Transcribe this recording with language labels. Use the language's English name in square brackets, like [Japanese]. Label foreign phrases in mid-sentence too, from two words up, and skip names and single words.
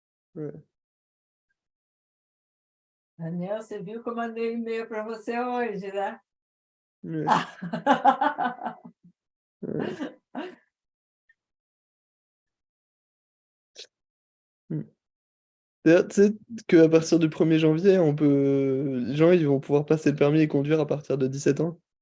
[Portuguese] É. Daniel, você viu que eu mandei e-mail para você hoje, né? [French] D'ailleurs, tu sais qu'à partir du 1er janvier, les gens ils vont pouvoir passer le permis et conduire à partir de 17 ans.